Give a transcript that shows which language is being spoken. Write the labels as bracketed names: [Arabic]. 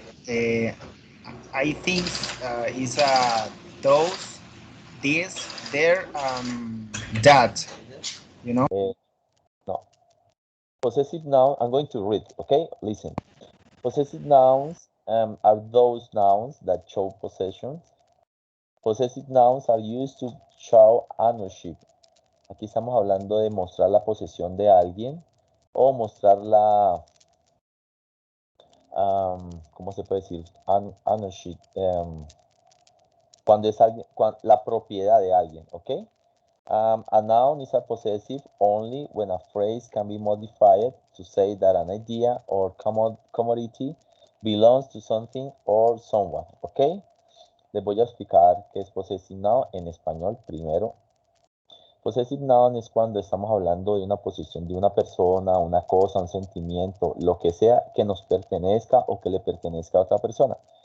[English] The I think is those, this, there, that. You know. No. Possessive noun, I'm going to read, okay? Listen. Possessive nouns are those nouns that show possession. Possessive nouns are used to show ownership. [Spanish] Aquí estamos hablando de mostrar la posesión de alguien o mostrar la, ¿cómo se puede decir? Ownership. Cuando es alguien, la propiedad de alguien, ¿ok? [English] A noun is a possessive only when a phrase can be modified to say that an idea or commodity belongs to something or someone, ¿ok? [Spanish] Les voy a explicar qué es possessive noun en español primero. Possessive noun es cuando estamos hablando de una posesión de una persona, una cosa, un sentimiento, lo que sea que nos pertenezca o que le pertenezca a otra persona.